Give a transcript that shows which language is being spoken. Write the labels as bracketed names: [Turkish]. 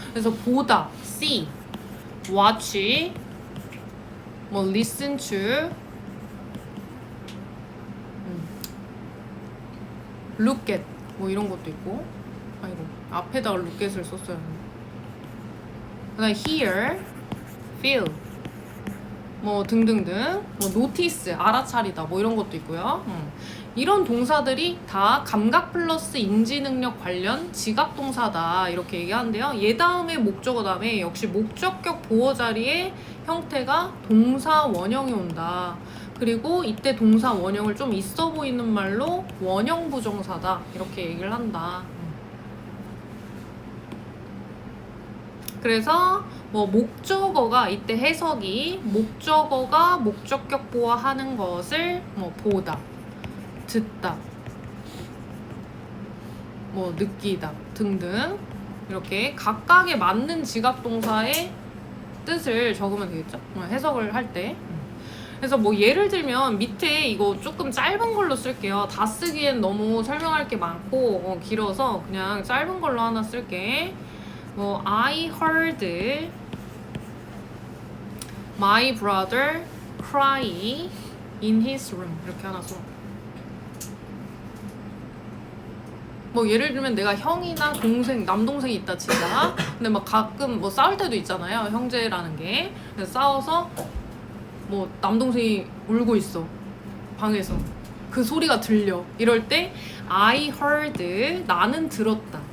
[Korean] 그래서 보다, see, watch, 뭐 listen to, look at 뭐 이런 것도 있고, 아이고 앞에다가 look at을 썼어요. 그다음에 hear, feel. 뭐 등등등 뭐 노티스 알아차리다 뭐 이런 것도 있고요. 이런 동사들이 다 감각 플러스 인지 능력 관련 지각 동사다 이렇게 얘기하는데요. 얘 다음에 목적어 다음에 역시 목적격 보어 자리에 형태가 동사 원형이 온다. 그리고 이때 동사 원형을 좀 있어 보이는 말로 원형 부정사다 이렇게 얘기를 한다. 그래서 뭐 목적어가 이때 해석이 목적어가 목적격 보어하는 것을 뭐 보다, 듣다, 뭐 느끼다 등등 이렇게 각각에 맞는 지각동사의 뜻을 적으면 되겠죠? 해석을 할 때. 그래서 뭐 예를 들면 밑에 이거 조금 짧은 걸로 쓸게요. 다 쓰기엔 너무 설명할 게 많고 길어서 그냥 짧은 걸로 하나 쓸게. 뭐 [English] I heard my brother cry in his room [Korean] 이렇게 하나 써. 뭐 예를 들면 내가 형이나 동생, 남동생이 있다 치자. 근데 막 가끔 뭐 싸울 때도 있잖아요. 형제라는 게. 그래서 싸워서 뭐 남동생이 울고 있어. 방에서. 그 소리가 들려. 이럴 때 [English] I heard [Korean] 나는 들었다.